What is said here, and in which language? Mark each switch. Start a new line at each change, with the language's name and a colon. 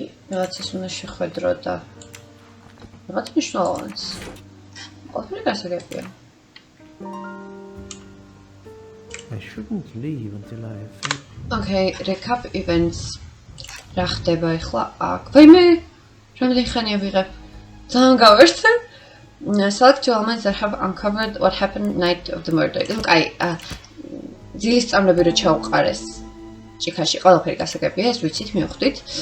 Georgian: რაღაცას უნდა შეხვედრო და რაღაც მნიშვნელოვანს. ყოფილი გასაგებია.
English: I shouldn't leave until I have finished. Okay, recap events.
Georgian: რა ხდება ახლა აქ? ვაიმე, რამდენი ხანია ვიღებ? ძალიან გავერთე.
English: Select two elements that have uncovered what happened night of the murder.
Georgian: კაი, ძილის წამლები რო ჩაუყარეს. ჭიქაში ყველაფერი გასაგებია, ეს ვიცით, მივხვდით.